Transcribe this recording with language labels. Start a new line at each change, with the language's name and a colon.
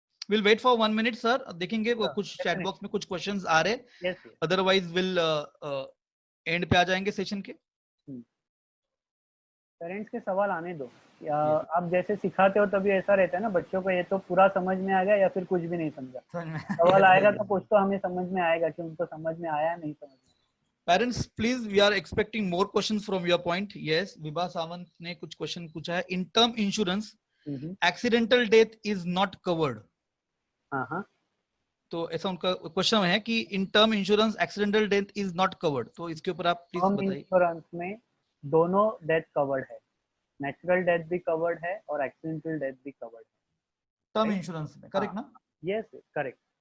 English: will wait for 1 minute sir,
Hindi: देखेंगे कुछ chat box में कुछ क्वेश्चंस आ रहे,
English: otherwise will end
Hindi: पे आ जाएंगे सेशन के। पेरेंट्स के सवाल आने दो, या आप जैसे सिखाते हो तभी ऐसा रहता है ना, बच्चों को ये तो पूरा समझ में आ गया या फिर कुछ भी नहीं समझा। सवाल आएगा तो कुछ तो हमें समझ में आएगा कि उनको समझ में आया नहीं समझ में।
English: Parents, please, we are expecting more questions from your point. Yes,
Hindi: Vibha Sawant ने कुछ क्वेश्चन पूछा है।
English: In term insurance, accidental death is not covered.
Hindi: हाँ, तो ऐसा उनका क्वेश्चन है कि
English: in term insurance accidental death is not covered,
Hindi: तो इसके ऊपर आप प्लीज बताइए। इंश्योरेंस में दोनों डेथ कवर्ड है, नेचुरल डेथ भी कवर्ड है और एक्सीडेंटल डेथ भी कवर्ड है टर्म इंश्योरेंस में, करेक्ट ना?
English: Yes, correct.